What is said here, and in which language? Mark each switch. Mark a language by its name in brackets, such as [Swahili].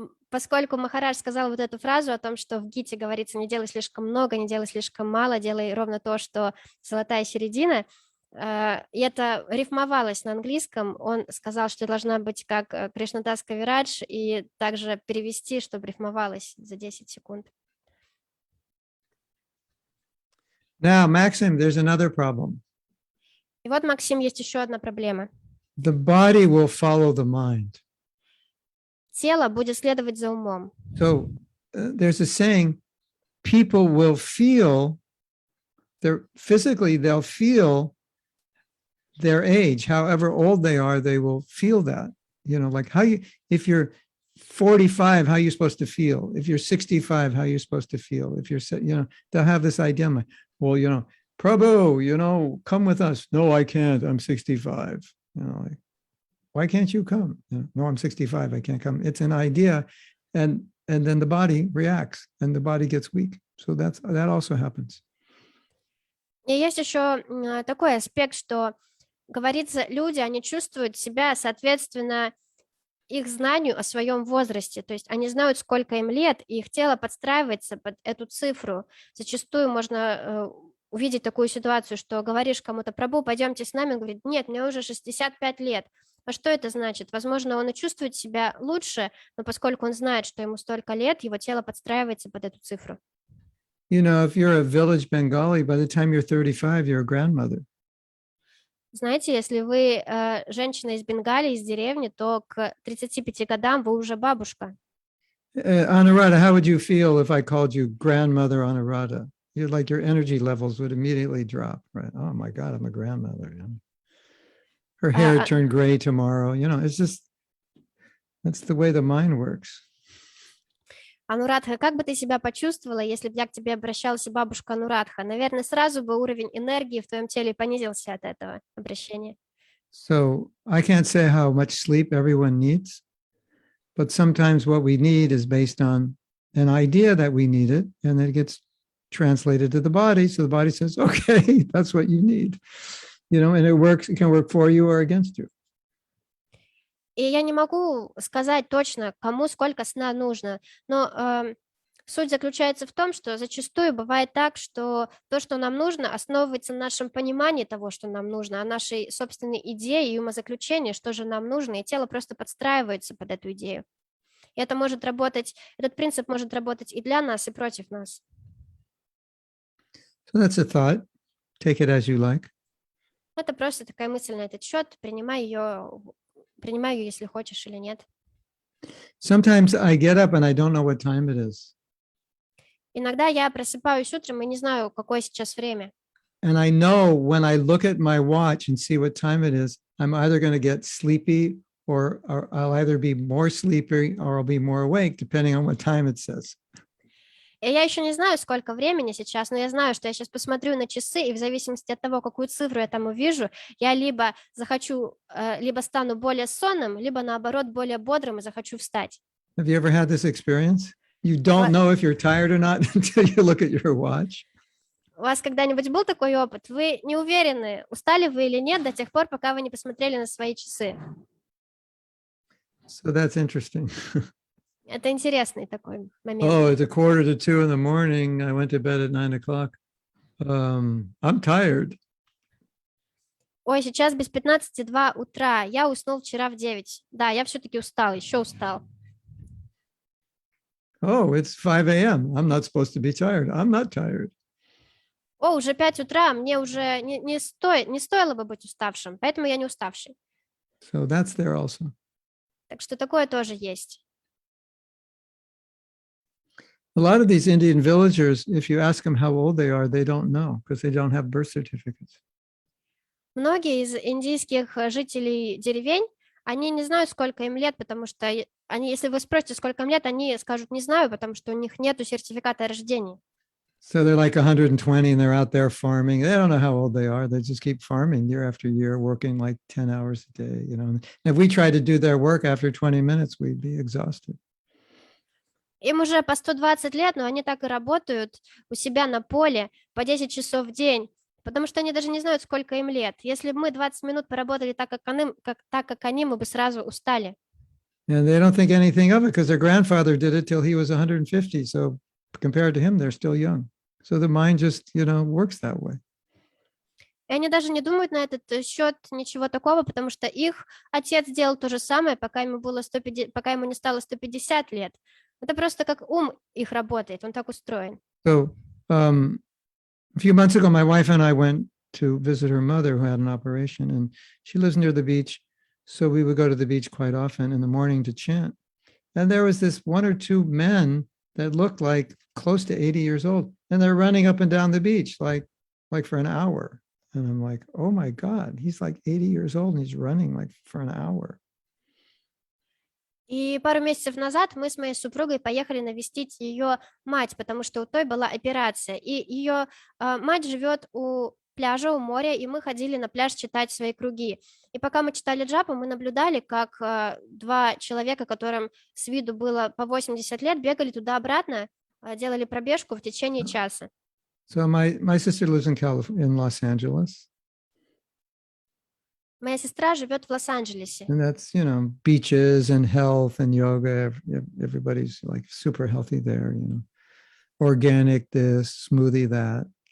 [Russian] Поскольку Махарадж сказал вот эту фразу о том, что в Гите говорится: не делай слишком много, не делай слишком мало, делай ровно то, что золотая середина, и это рифмовалось на английском, он сказал, что должна быть как Кришнадас Кавирадж, и также перевести, чтобы рифмовалось за 10 секунд. [English] Now, Maxim, there's another problem. [Russian] И вот, Максим, есть еще одна проблема. [English] The body will follow the mind. [Russian] Тело будет следовать за умом. [English] So there's a saying, people will feel, they'll feel their age, however old they are, they will feel that, like if you're 45, how are you supposed to feel? If you're 65, how are you supposed to feel? If you're, they'll have this idea, well, Prabhu, come with us. No, I can't. I'm 65. Like, why can't you come? No, I'm 65. I can't come. It's an idea. And then the body reacts and the body gets weak. So that also happens. [Russian] И есть еще такой аспект, что говорится, люди, они чувствуют себя соответственно их знанию о своем возрасте, то есть они знают, сколько им лет, и их тело подстраивается под эту цифру. Зачастую можно увидеть такую ситуацию, что говоришь кому-то: Прабху, пойдемте с нами, он говорит: нет, мне уже 65 лет. А что это значит? Возможно, он и чувствует себя лучше, но поскольку он знает, что ему столько лет, его тело подстраивается под эту цифру. [English] If you're a village Bengali, by the time you're 35, you're a grandmother. [Russian] Знаете, если вы женщина из Бенгалии, из деревни, то к 35 годам вы уже бабушка. [English] Anuradha, how would you feel if I called you grandmother Anuradha? Your energy levels would immediately drop, right? Oh my God, I'm a grandmother. Her hair turned gray tomorrow. It's just, that's the way the mind works. [Russian] Анурадха, как бы ты себя почувствовала, если бы я к тебе обращалась, бабушка Анурадха? Наверное, сразу бы уровень энергии в твоем теле понизился от этого обращения. [English] So I can't say how much sleep everyone needs, but sometimes what we need is based on an idea that we need it, and then it gets translated to the body. So the body says, okay, that's what you need. And it can work for you or against you. [Russian] И я не могу сказать точно, кому сколько сна нужно, но суть заключается в том, что зачастую бывает так, что то, что нам нужно, основывается на нашем понимании того, что нам нужно, о нашей собственной идее и умозаключении, что же нам нужно, и тело просто подстраивается под эту идею. И это может работать, этот принцип может работать и для нас, и против нас. [English] So that's a thought. Take it as you like. [Russian] Это просто такая мысль на этот счет, принимай ее, если хочешь или нет. [English] Sometimes I get up and I don't know what time it is. [Russian] Иногда я просыпаюсь утром и не знаю, какое сейчас время. [English] And I know when I look at my watch and see what time it is, I'm either going to get sleepy or I'll either be more sleepy or I'll be more awake, depending on what time it says. [Russian] И я еще не знаю, сколько времени сейчас, но я знаю, что я сейчас посмотрю на часы, и в зависимости от того, какую цифру я там увижу, я либо стану более сонным, либо наоборот более бодрым и захочу встать. [English] Have you ever had this experience? You don't know if you're tired or not until you look at your watch. [Russian] У вас когда-нибудь был такой опыт? Вы не уверены, устали вы или нет до тех пор, пока вы не посмотрели на свои часы. [English] So that's interesting. [Russian] Это интересный такой момент. [English] Oh, it's 1:45 in the morning. I went to bed at 9:00. I'm tired. [Russian] Ой, сейчас без 15:02 утра. Я уснул вчера в 9. Да, я все-таки устал, еще устал. [English] Oh, it's 5 a.m. I'm not supposed to be tired. I'm not tired. [Russian] О, уже 5 утра, мне уже не стоило бы быть уставшим, поэтому я не уставший. [English] So that's there also. [Russian] Так что такое тоже есть. [English] A lot of these Indian villagers, if you ask them how old they are, they don't know because they don't have birth certificates. [Russian] Многие из индийских жителей деревень, они не знают, сколько им лет, потому что они, если вы спросите, сколько им лет, они скажут, не знаю, потому что у них нету сертификата о рождении. [English] So they're like 120 and they're out there farming. They don't know how old they are. They just keep farming year after year, working like 10 hours a day. And if we tried to do their work after 20 minutes, we'd be exhausted. [Russian] Им уже по 120 лет, но они так и работают у себя на поле по 10 часов в день, потому что они даже не знают, сколько им лет. Если бы мы 20 минут поработали так, как они, мы бы сразу устали. [English] And they don't think anything of it because their grandfather did it till he was 150. So compared to him, they're still young. So the mind just, works that way. [Russian] И они даже не думают на этот счет ничего такого, потому что их отец делал то же самое, пока ему не стало 150 лет. Это просто как ум их работает, он так устроен. [English] So a few months ago, my wife and I went to visit her mother who had an operation, and she lives near the beach. So we would go to the beach quite often in the morning to chant. And there was this one or two men that looked like close to 80 years old, and they're running up and down the beach like for an hour. And I'm like, oh my God, he's like 80 years old and he's running like for an hour. [Russian] И пару месяцев назад мы с моей супругой поехали навестить ее мать, потому что у той была операция. И ее мать живет у пляжа, у моря, и мы ходили на пляж читать свои круги. И пока мы читали джапу, мы наблюдали, как два человека, которым с виду было по 80 лет, бегали туда-обратно, делали пробежку в течение часа. [English] So my sister lives in Los Angeles. [Russian] Моя сестра живет в Лос-Анджелесе. [English] And that's, beaches and health and yoga. Everybody's like super healthy there, organic this, smoothie that.